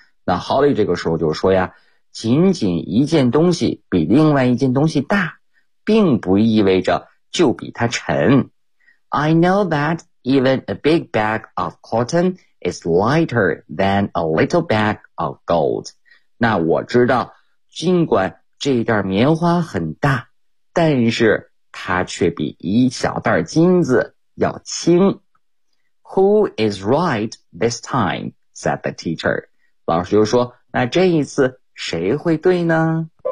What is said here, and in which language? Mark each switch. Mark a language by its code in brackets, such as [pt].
[zh] 那 Holly 这个时候就说呀，仅仅一件东西比另外一件东西大，并不意味着就比它沉。 [en] I know that even a big bag of cotton is lighter than a little bag of gold. [zh] 那我知道，尽管这袋棉花很大，但是它却比一小袋金子要轻。 [en] Who is right this time? Said the teacher. [zh] 老师就说，那这一次谁会对呢？